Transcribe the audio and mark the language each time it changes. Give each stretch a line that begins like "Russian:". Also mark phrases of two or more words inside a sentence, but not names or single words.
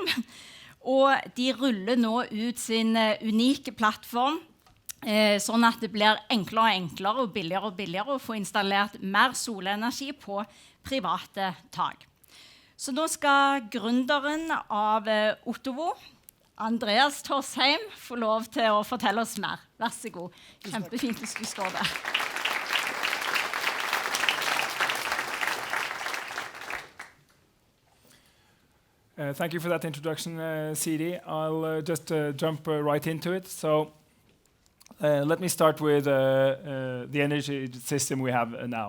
Norwegian: Og de ruller nå ut sin unike plattform, sånn at det blir enklere og enklere og billigere å få installert mer solenergi på private tak. Så nå skal gründeren av Otovo, Andreas Thorsheim, får lov til å fortelle oss mer. Vær så god. Kjempefint hvis du står der.
English: Thank you for that introduction, CD. I'll just jump right into it. So let me start with the energy system we have now.